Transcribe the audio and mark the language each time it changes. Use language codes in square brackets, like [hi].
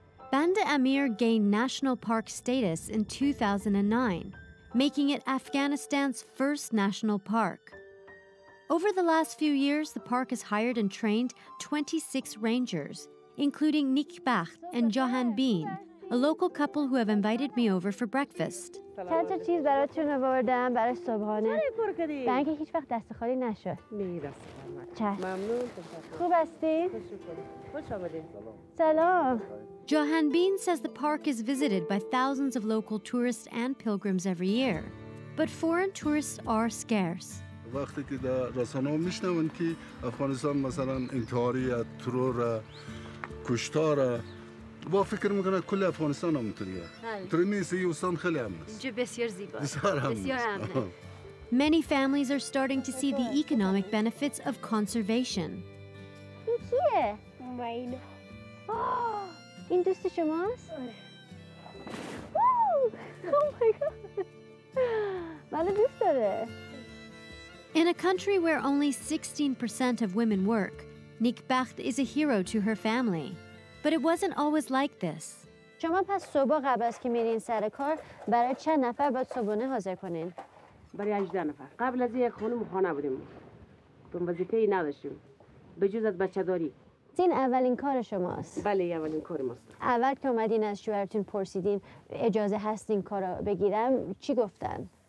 [en] Band-e-Amir gained national park status in 2009, making it Afghanistan's first national park. Over the last few years, the park has hired and trained 26 rangers, including Nikbacht and Jahanbeen, a local couple who have invited me over for breakfast. [fa] چند تا چیز براتون آوردم برای صبحانه. برای اینکه هیچ وقت دست خالی نشد. ممنون. خوب هستی؟ خوش آمدید. سلام. [en] Jahanbeen says the park is visited by thousands of local tourists and pilgrims every year, but foreign tourists are scarce. [fa] وقتی که در رسانه‌ها میشنون که افغانستان مثلا انتحاری ترور کشتار با فکر میکنه کل افغانستان همونطوریه. طوری نیست این استان خیلی امن است. اینجا بسیار زیباست. بسیار امنه. [en] Many families are starting to see the economic benefits of conservation. [fa] این کیه؟ این دوست شماست؟ [en] Oh my god. [fa] منو دوست داره. [en] In a country where only 16% of women work, Nikbacht is a hero to her family. But it wasn't always like this. [fa] شما پس صبح قبل از که میرین سر کار برای چند نفر باید صبحونه حاضر کنین؟ برای 18 نفر. قبل از یک خانه بودیم. تو وظیفه‌ای نداشتیم. به جز از بچه‌داری. این اولین کار شماست؟ بله اولین کار ماست. اول که اومدین از شوهرتون پرسیدین اجازه هست این کارو بگیرم چی گفتن؟